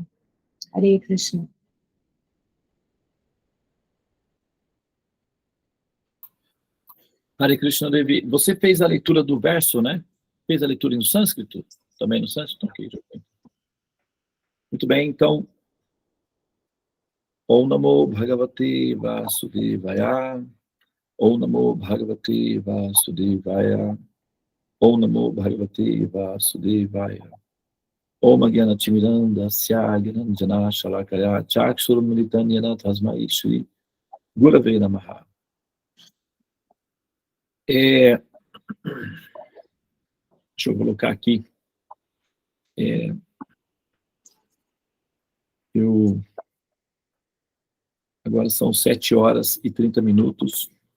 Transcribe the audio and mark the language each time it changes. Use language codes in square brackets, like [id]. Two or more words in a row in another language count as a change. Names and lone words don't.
[sa] हरे कृष्ण. हरे कृष्ण देवि, [pt] você fez a leitura do verso, né? Fez a leitura no sânscrito? Também no sânscrito? Okay. Muito bem, então. [sa] ॐ नमो भगवते वासुदेवाय. ॐ नमो भगवते वासुदेवाय. ॐ नमो भगवते वासुदेवाय. ॐ अज्ञान तिमिरान्ध स्यज्ञानाञ्जन शलाकया चक्षुर् मीलितंयेन तस्मै श्री गुरवे नमः. [pt] Deixa eu colocar aqui. Agora são 7 horas e 30 minutos.